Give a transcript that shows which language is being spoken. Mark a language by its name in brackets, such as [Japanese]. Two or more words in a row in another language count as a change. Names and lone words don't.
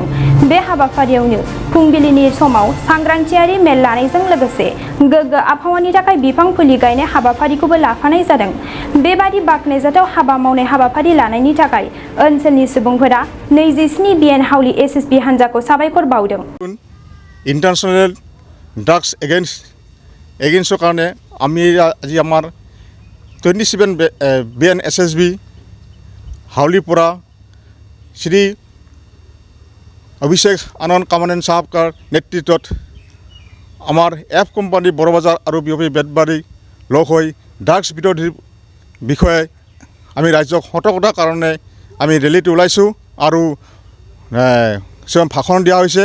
[Bodo] बे हाबाफारियावनो फुंबिलिनि समाव सांग्रांथियारि मेल लानायजों लोगोसे गोग्गो आबहावानि थाखाय बिफां फुलि गायनाय हाबाफारिखौबो लाफानाय जादों। बेबादि बाख्नायजाथाव हाबा मावनाय हाबाफारि लानायनि थाखाय ओनसोलनि सुबुंफोरा 27 बिएन हाउली SSB हानजाखौ साबायखर बावदों। [English] International Drugs Against [Assamese] কাৰণে আমি আজি আমাৰ 27 বিএন SSB হাউলিৰ পৰা শ্ৰী অভিষেক আনন্দ কামানেন সাহেবৰ নেতৃত্বত আমাৰ এফ কোম্পানী বড় বাজাৰ আৰু বিয়পি বেতবাৰী লগ হৈ ড্ৰাগছ বিৰোধীৰ বিষয়ে আমি ৰাজ্যক সতৰ্কতাৰ কাৰণে আমি ৰেলীটো ওলাইছোঁ আৰু ভাষণ দিয়া হৈছে।